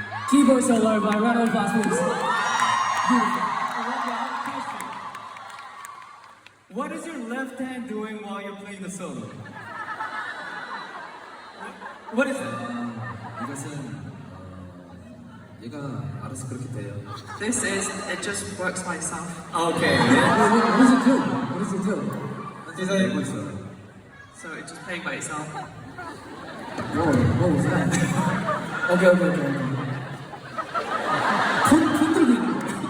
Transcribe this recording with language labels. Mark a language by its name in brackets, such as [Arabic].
[English] Keyboard solo by round of applause, please. Beautiful. What is your left hand doing while you're playing the solo? What is it? [Korean] 이것은 얘가 알아서 그렇게 돼요. [English] This is it just works by itself. Okay. What does it do? What does it do? [Korean] 디자인 보죠. [English] So it's just playing by itself. What was that? Okay. [Korean] 폰 들고 있는 거.